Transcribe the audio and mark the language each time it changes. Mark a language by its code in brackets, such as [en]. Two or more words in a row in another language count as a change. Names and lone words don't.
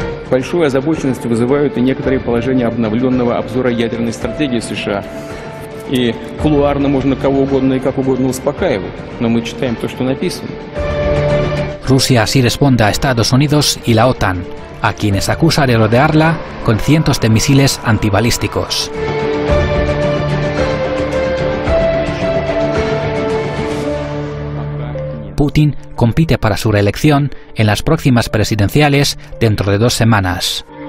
[ru] Большую озабоченность вызывают и некоторые положения обновленного обзора ядерной стратегии США. И кулуарно можно кого угодно и как угодно успокаивать, но мы читаем то, что написано. [es] Rusia así responde a Estados Unidos y la OTAN, a quienes acusa de rodearla con cientos de misiles antibalísticos. Putin compite para su reelección en las próximas presidenciales dentro de 2 semanas.